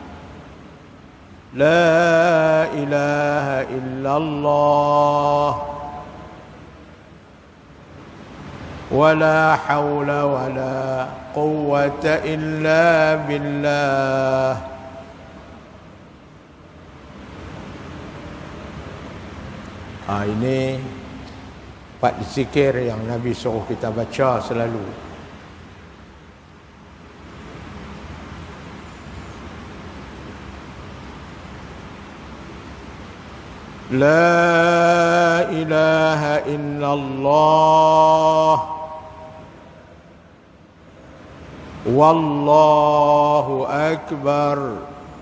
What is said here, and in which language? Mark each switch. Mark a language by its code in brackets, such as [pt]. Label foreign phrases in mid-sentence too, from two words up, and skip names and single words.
[ar] لا إله إلا الله ولا حول ولا قوة إلا بالله. [ms] Ini 4 zikir yang Nabi suruh kita baca selalu. [ar] لا إله إلا الله والله أكبر.